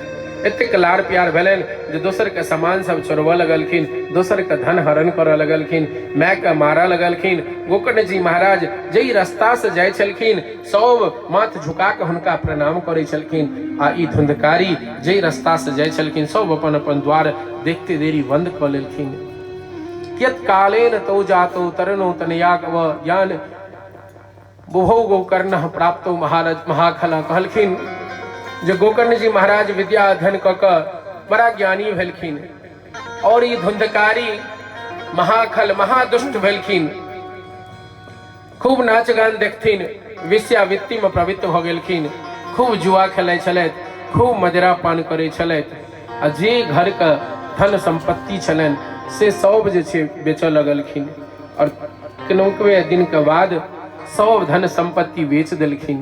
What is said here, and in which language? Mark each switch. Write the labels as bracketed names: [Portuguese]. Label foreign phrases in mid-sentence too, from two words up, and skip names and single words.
[Maithili] एतेक लाड़ प्यार भेलनि जे दोसर के सामान सब चोरबऽ लगलखिन, दोसर के धन हरण करऽ लगलखिन, माय के मारऽ लगलखिन। गोकर्ण जी महाराज जई रास्ता से जाय छलखिन सब माथ झुका के हुनका प्रणाम करै छलखिन आ ई धुंधकारी जई रास्ता से जाय छलखिन सब अपन अपन द्वार देखते देरी बंद कऽ लेलखिन। [Sanskrit] कियत कालेन तौ जातौ तरनो तनयागव ज्ञान बुभौ गोकर्ण प्राप्तो महाराज महाखला। [Maithili] कहलखिन जे गोकर्ण जी महाराज विद्या अध्ययन कऽ कऽ बड़ा ज्ञानी भेलखिन और ई धुंधकारी महाखल महादुष्ट भेलखिन। खूब नाच गान देखथिन, वेश्यावृत्ति में प्रवृत्त भऽ गेलखिन, खूब जुआ खेलाइ छलथि, खूब मदिरा पान करै छलथि आ जे घर के धन संपत्ति छलनि से सब जे छै बेचऽ लगलखिन और कनौकवे दिन के बाद सब धन संपत्ति बेच देलखिन।